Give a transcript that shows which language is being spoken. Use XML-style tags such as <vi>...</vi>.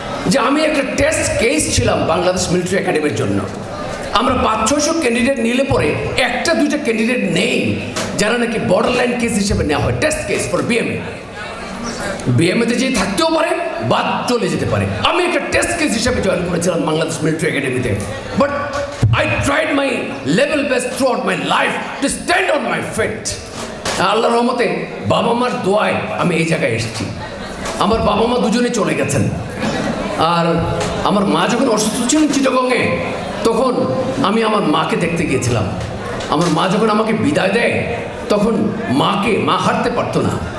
<bn>যে আমি একটা টেস্ট কেস ছিলাম বাংলাদেশ মিলিটারি একাডেমির জন্য। আমরা 500-600 ক্যান্ডিডেট নিলে পরে 1-2টা ক্যান্ডিডেট নেই যারা নাকি বর্ডার লাইন কেস হিসেবে নেওয়া হয়, টেস্ট কেস ফর বিএমএ। বিএমএতে যে থাকতেও পারে, বাদ চলে যেতে পারে। আমি একটা টেস্ট কেস হিসেবে জয়েন করেছিলাম বাংলাদেশ মিলিটারি একাডেমিতে। But</bn> <en>I tried my level best throughout my life to stand on my feet.</en> <bn>আল্লাহর রহমতে বাবা মার দোয়ায় আমি এই জায়গায় এসেছি। আমার বাবা মা দুজনে চলে গেছেন, আর আমার মা যখন অসুস্থ ছিলেন চিটাগংয়ে, তখন আমি আমার মাকে দেখতে গিয়েছিলাম। আমার মা যখন আমাকে বিদায় দেয়, তখন মা হাঁটতে পারতো না।</bn>